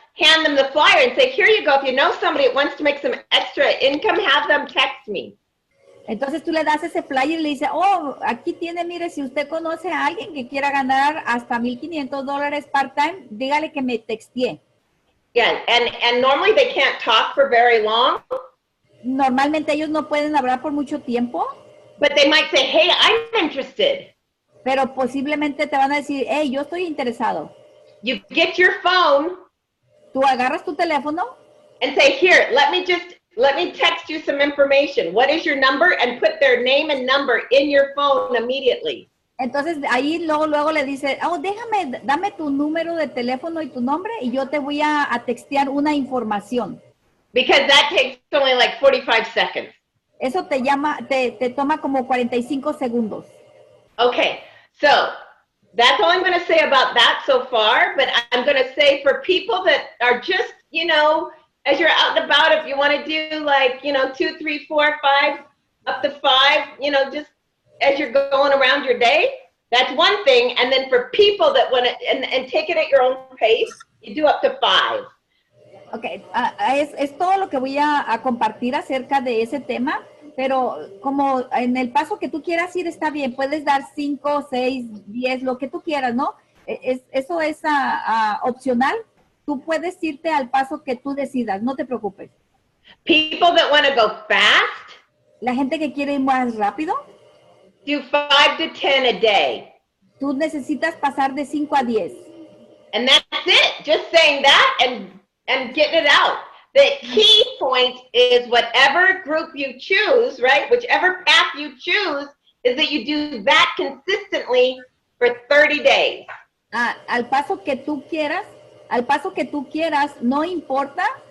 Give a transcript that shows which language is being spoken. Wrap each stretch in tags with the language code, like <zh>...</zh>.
<en>hand them the flyer and say, here you go. If you know somebody that wants to make some extra income, have them text me.</en> <es>Entonces tú le das ese flyer y le dices, oh, aquí tiene, mire, si usted conoce a alguien que quiera ganar hasta $1,500 part-time, dígale que me textee.</es> <en>Yeah, and normally they can't talk for very long.</en> <es>Normalmente ellos no pueden hablar por mucho tiempo.</es> <en>But they might say, hey, I'm interested.</en> <es>Pero posiblemente te van a decir, hey, yo estoy interesado.</es> <en>You get your phone.</en> <es>Tú agarras tu teléfono.</es> <en>And say, here, let me text you some information. What is your number? And put their name and number in your phone immediately.</en> <es>Entonces ahí luego le dice, oh, dame tu número de teléfono y tu nombre y yo te voy a textear una información.</es> <en>Because that takes only like 45 seconds.</en> <es>Eso te toma como 45 segundos.</es> <en>Okay, so that's all I'm going to say about that so far, but I'm going to say for people that are just, you know, as you're out and about, if you want to do like, you know, 2, 3, 4, 5, up to 5, you know, just as you're going around your day, that's one thing. And then for people that want to, and take it at your own pace, you do up to 5.</en> <es>Okay, es todo lo que voy a compartir acerca de ese tema, pero como en el paso que tú quieras ir está bien, puedes dar 5, 6, 10, lo que tú quieras, ¿no? Eso es opcional. Tú puedes irte al paso que tú decidas, no te preocupes.</es> <en>People that want to go fast,</en> <es>la gente que quiere ir más rápido,</es> <en>do 5 to 10 a day.</en> <es>Tú necesitas pasar de 5 a 10.</es> <en>And that's it. Just saying that and getting it out. The key point is whatever group you choose, right? Whichever path you choose, is that you do that consistently for 30 days.</en> <es>Al paso que tú quieras, no importa.</es>